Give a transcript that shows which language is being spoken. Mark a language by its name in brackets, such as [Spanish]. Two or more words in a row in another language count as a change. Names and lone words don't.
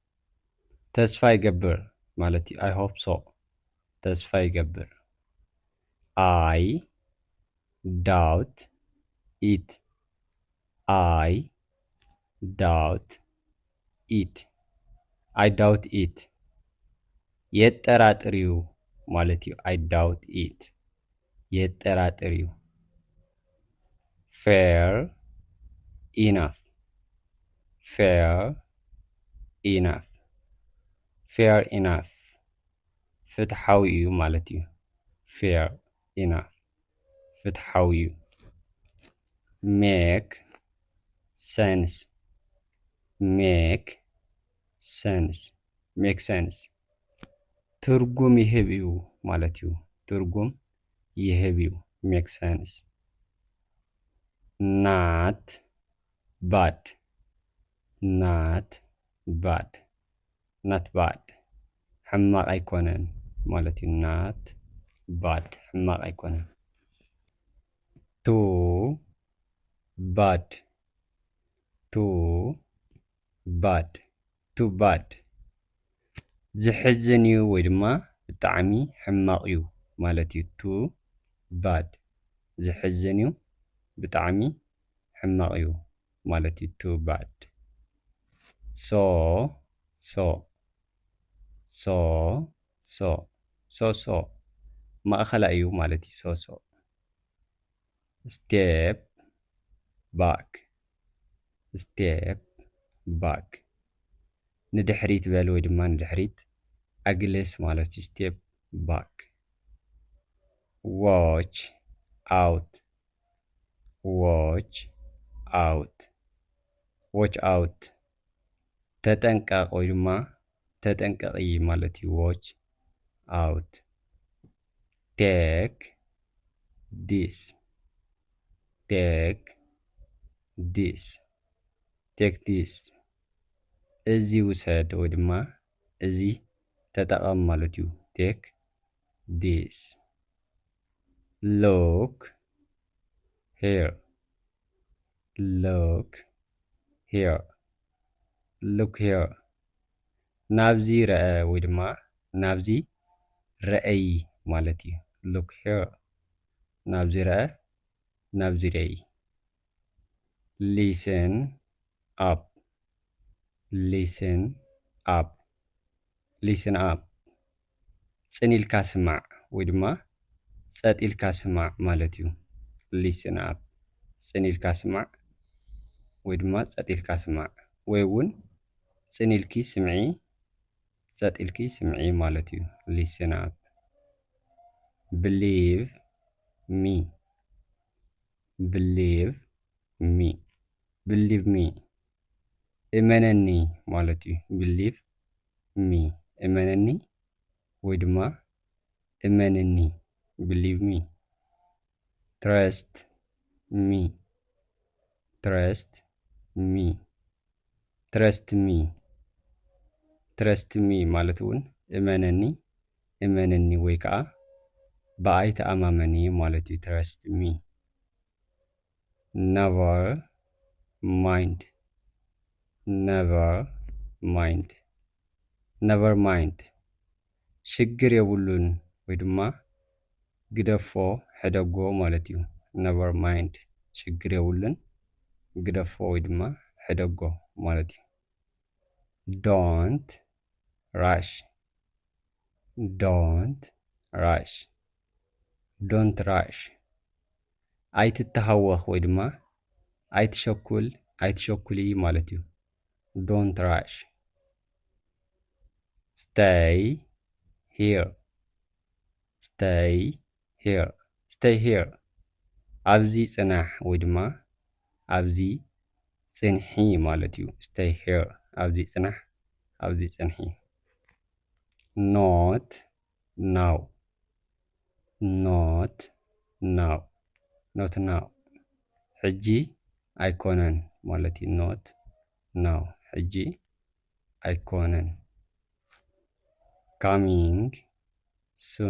[Tigrinya] ተስፋ ይገብር ማለት እዩ። [English] I hope so [Tigrinya] ተስፋ ይገብር። [English] I doubt it. I doubt it. I doubt it. [Tigrinya] የጠራጥሪው ማለት እዩ። [English] I doubt it. የጠራጥሪው fair enough. fair enough. fair enough. [Tigrinya] ፍትሓዊ እዩ ማለት እዩ። [English] fair enough. [Tigrinya] ፍትሓዊ እዩ። [English] make sense. make sense. make sense. [Tigrinya] ትርጉም ይህብ እዩ ማለት እዩ። ትርጉም ይህብ እዩ። [English] make sense. not bad. not bad. not bad. [Tigrinya] ሕማቕ ኣይኮነን ማለት እዩ። [English] not bad. [Tigrinya] ሕማቕ ኣይኮነን። [English] too bad. too bad. too bad. [Tigrinya] ዝሕዝን እዩ ወይ ድማ ብጣዕሚ ሕማቕ እዩ ማለት እዩ። [English] too bad. [Tigrinya] ዝሕዝን እዩ ብጣዕሚ ሕማቕ እዩ ማለት እዩ። [English] too bad. so so so so so so [Tigrinya] ማእኸላይ እዩ ማለት እዩ። [English] so so step back. step back. [Tigrinya] ንድሕሪት በል ወይ ድማ ንድሕሪት ኣግልስ ማለት እዩ። [English] step back. watch out. watch out. watch out. [Tigrinya] ተጠንቀቕ ወይ ድማ ተጠንቀቂ ማለት እዩ። [English] watch out. take this. take this. take this. [Tigrinya] እዚ ውሰድ ወይ ድማ እዚ ተጠቐም ማለት እዩ። [English] take this. look here. look here. look here. [Tigrinya] ናብዚ ረአ ወይ ድማ ናብዚ ረአይ ማለት እዩ። [English] look here. [Tigrinya] ናብዚ ረአ ናብዚ ረአይ። [English] listen up. listen up. listen up. [Tigrinya] ፅን ኢልካ ስማዕ ወይ ድማ ጸጥ ኢልካ ስማዕ ማለት እዩ። [English] listen up. [Tigrinya] ፅን ኢልካ ስማዕ ወይ ድማ ጸጥ ኢልካ ስማዕ ወይ እውን ፅን ኢልኪ ስምዒ ጸጥ ኢልኪ ስምዒ ማለት እዩ። [English] listen up. believe me. believe me. believe me. [Tigrinya] እመነኒ ማለት እዩ። [English] believe me. [Tigrinya] እመነኒ ወይ ድማ እመንኒ [English] believe me. trust me. trust me. trust me. trust me [Tigrinya] ማለት እውን እመነኒ እመንኒ ወይ ከዓ በኣይ ተኣማመኒ ማለት እዩ። [English] trust me. never mind. never mind. never mind. [Tigrinya] ሽግር የብሉን ወይ ድማ ግደፎ ሕደጎ ማለት እዩ። [English] never mind. [Tigrinya] ሽግር የብሉን ግደፎ ወይ ድማ ሕደጎ ማለት እዩ። [English] don't rush. don't rush. don't rush. [Tigrinya] ኣይትተሃወኽ ወይ ድማ ኣይትሸኩል ኣይትሸኩሊ ማለት እዩ። [English] don't rush. stay here. stay here. stay here. [Tigrinya] ኣብዚ ጽናሕ ወይ ድማ ኣብዚ ጽንሒ ማለት እዩ። [English] stay here. [Tigrinya] ኣብዚ ጽናሕ ኣብዚ ጽንሒ። [English] not now. not now. not now. [Tigrinya] ሕጂ ኣይኮነን ማለት እዩ። [English] not now. [Tigrinya] ሕጂ ኣይኮነን። [English] coming soon.